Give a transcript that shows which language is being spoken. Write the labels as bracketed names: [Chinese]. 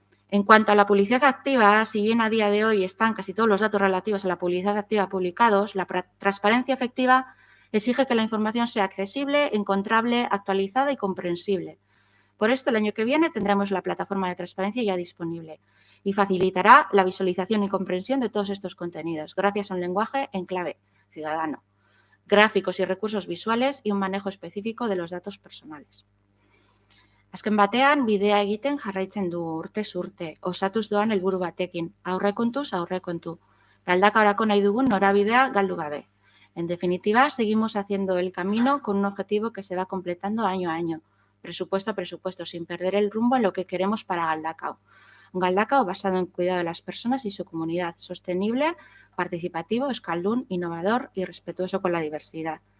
[Spanish] En cuanto a la publicidad activa, si bien a día de hoy están casi todos los datos relativos a la publicidad activa publicados, la transparencia efectiva exige que la información sea accesible, encontrable, actualizada y comprensible. Por esto, el año que viene tendremos la plataforma de transparencia ya disponible y facilitará la visualización y comprensión de todos estos contenidos, gracias a un lenguaje en clave ciudadano, gráficos y recursos visuales y un manejo específico de los datos personales. [Basque] Azken batean, bidea egiten jarraitzen du urtez urte, osatuz doan helburu batekin, aurrekontuz aurrekontu, galdakaorako nahi dugun norabidea galdu gabe. [Spanish] En definitiva, seguimos haciendo el camino con un objetivo que se va completando año a año, presupuesto a presupuesto, sin perder el rumbo en lo que queremos para Galdakao. Un Galdakao basado en cuidado de las personas y su comunidad, sostenible, participativo, euskaldun, innovador y respetuoso con la diversidad.